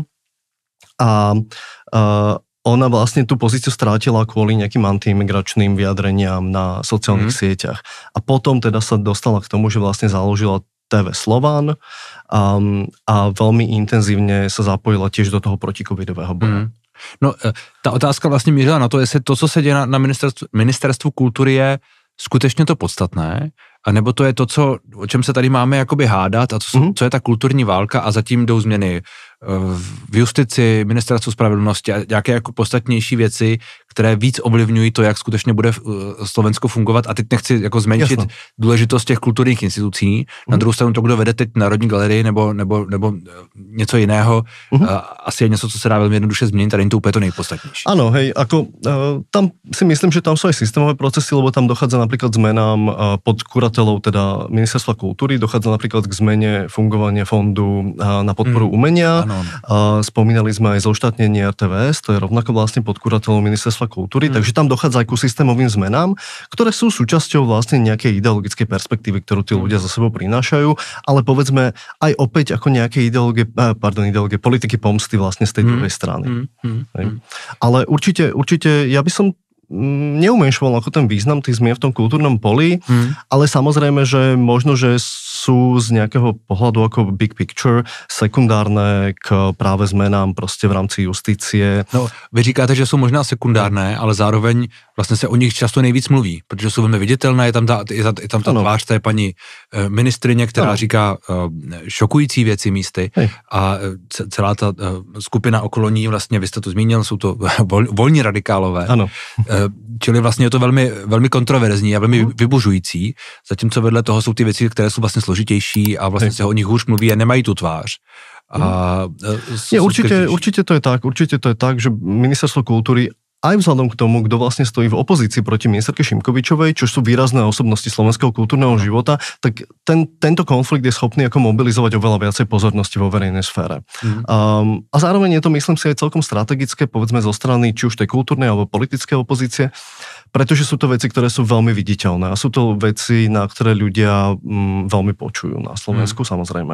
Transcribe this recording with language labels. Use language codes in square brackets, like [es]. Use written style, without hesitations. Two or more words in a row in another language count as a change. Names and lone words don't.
[sk] A ona vlastne tú pozíciu strátila kvôli nejakým antiimigračným vyjadreniam na sociálnych sieťach. A potom teda sa dostala k tomu, že vlastne založila TV Slovan a veľmi intenzívne sa zapojila tiež do toho protikovidového boja. No, [cs] ta otázka vlastně mířila na to, jestli to, co se děje na ministerstvu kultury, je skutečně to podstatné, anebo to je to, o čem se tady máme jakoby hádat a co je ta kulturní válka a zatím jdou změny v justici, ministerstvu spravedlnosti a nějaké jako podstatnější věci, které víc ovlivňují to, jak skutečně bude Slovensko fungovat. A teď nechci jako zmenšit důležitost těch kulturních institucí. Na druhou stranu to, kdo vede teď Národní galerii nebo něco jiného, asi je něco, co se dá velmi jednoduše změnit, ale není to úplně to nejpodstatnější. [sk] Áno, hej, ako tam si myslím, že tam sú aj systémové procesy, lebo tam dochádza napríklad zmenám pod kuratelou teda Ministerstva kultúry, dochádza napríklad k zmene fungovania fondu na podporu umenia. Spomínali sme aj zoštátnenie RTVS, to je rovnako vlastne pod kuratelou Ministerstva kultúry, takže tam dochádza aj ku systémovým zmenám, ktoré sú súčasťou vlastne nejakej ideologickej perspektívy, ktorú tí ľudia za sebou prinášajú, ale povedzme aj opäť ako nejaké ideológie politiky pomsty vlastne z tej druhej strany. Ale určite ja by som neumenšoval ako ten význam tých zmien v tom kultúrnom poli, ale samozrejme, že možno, že sú z nejakého pohľadu ako [en] big picture [sk] sekundárne k práve zmenám prostě v rámci justície. [cs] No, vy říkáte, že jsou možná sekundárné, ale zároveň vlastně se o nich často nejvíc mluví, protože jsou velmi viditelné, je tam ta tvář té paní ministryně, která říká šokující věci místy a celá ta skupina okolo ní, vlastně vy jste to zmínil, jsou to volní radikálové. Ano. Čili vlastně je to velmi, velmi kontroverzní a velmi vybužující, zatímco vedle toho jsou ty věci, které jsou vlastně složitější a vlastně se o nich hůř mluví a nemají tu tvář. [sk] Určite to je tak, že ministerstvo kultúry aj vzhľadom k tomu, kto vlastne stojí v opozícii proti ministerke Šimkovičovej, čo sú výrazné osobnosti slovenského kultúrneho života, tak tento konflikt je schopný ako mobilizovať oveľa viacej pozornosti vo verejnej sfére. A zároveň je to, myslím si, aj celkom strategické, povedzme zo strany či už tej kultúrnej alebo politickej opozície, pretože sú to veci, ktoré sú veľmi viditeľné a sú to veci, na ktoré ľudia veľmi počujú na Slovensku, samozrejme.